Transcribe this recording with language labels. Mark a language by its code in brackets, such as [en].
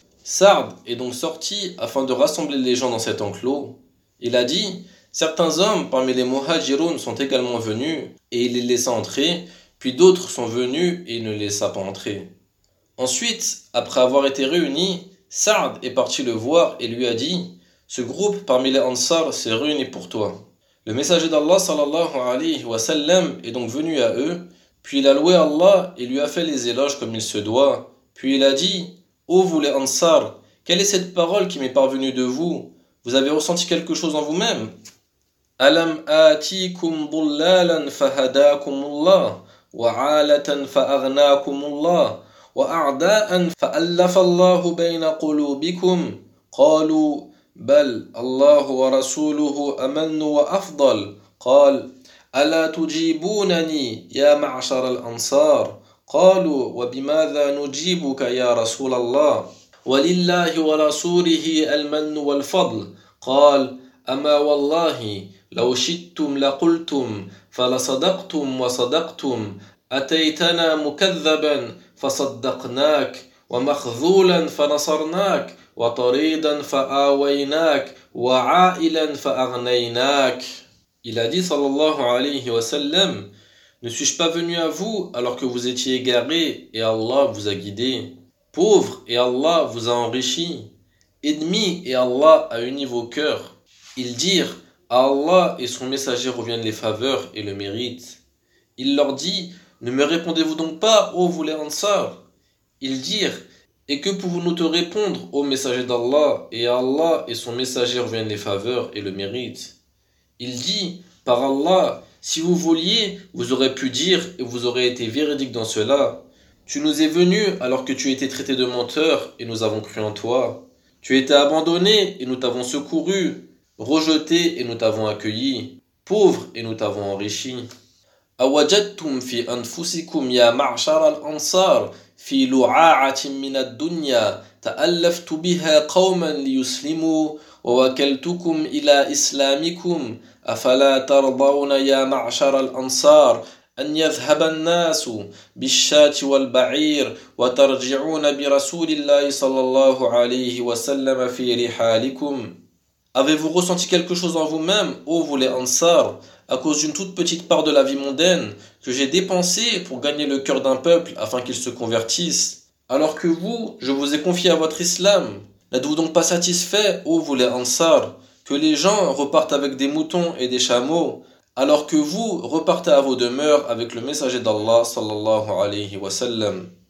[fr] Sa'd est donc sorti afin de rassembler les gens dans cet enclos. Il a dit: Certains hommes parmi les Muhajirun sont également venus et il les laissa entrer. Puis d'autres sont venus et ne laissa pas entrer. Ensuite, après avoir été réunis, Sa'd est parti le voir et lui a dit: Ce groupe parmi les Ansar s'est réuni pour toi. Le messager d'Allah sallallahu alayhi wa sallam est donc venu à eux, puis il a loué Allah et lui a fait les éloges comme il se doit. Puis il a dit: Ô vous les Ansar, quelle est cette parole qui m'est parvenue de vous? Vous avez ressenti quelque chose en vous-même? [ar] Alam atikum dullalan fahadakum Allah. وعالة فأغناكم الله وأعداء فألف الله بين قلوبكم قالوا بل الله ورسوله أمن وأفضل قال ألا تجيبونني يا معشر الأنصار قالوا وبماذا نجيبك يا رسول الله ولله ورسوله المن والفضل قال أما والله لو شئتم لقلتم فلصدقتم وصدقتم، أتيتنا مكذبا فصدقناك، ومخذولا فنصرناك، وطريدا فآويناك، وعائلا فأغنيناك. [fr] Il a dit sallallahu alayhi wa sallam: Ne suis-je pas venu à vous alors que vous étiez égaré et Allah vous a guidé? Pauvre et Allah vous a enrichi. Ennemi et Allah a uni vos cœurs. Ils dirent: À Allah et son messager reviennent les faveurs et le mérite. Il leur dit: Ne me répondez-vous donc pas, ô vous les Ansar? Ils dirent: Et que pouvons-nous te répondre, ô messager d'Allah? Et à Allah et son messager reviennent les faveurs et le mérite. Il dit: Par Allah, si vous vouliez, vous aurez pu dire et vous aurez été véridique dans cela. Tu nous es venu alors que tu étais traité de menteur et nous avons cru en toi. Tu étais abandonné et nous t'avons secouru, rejeté et nous t'avons accueilli, pauvre et nous t'avons enrichi. [ar] Awajadtum fi anfusikum ya ma'shar al-ansar fi lu'a'atin min ad-dunya ta'allaftu biha qawman liyuslimu ووكلتكم إلى إسلامكم أفلا ترضون يا معشر الأنصار أن يذهب الناس بالشاة والبعير وترجعون برسول الله صلى الله عليه وسلم في رحالكم. [fr] Avez-vous ressenti quelque chose en vous-même, ô vous les Ansar, à cause d'une toute petite part de la vie mondaine que j'ai dépensée pour gagner le cœur d'un peuple afin qu'il se convertisse, alors que vous, je vous ai confié à votre islam? N'êtes-vous donc pas satisfait, ô vous les Ansar, que les gens repartent avec des moutons et des chameaux, alors que vous repartez à vos demeures avec le messager d'Allah sallallahu alayhi wa sallam?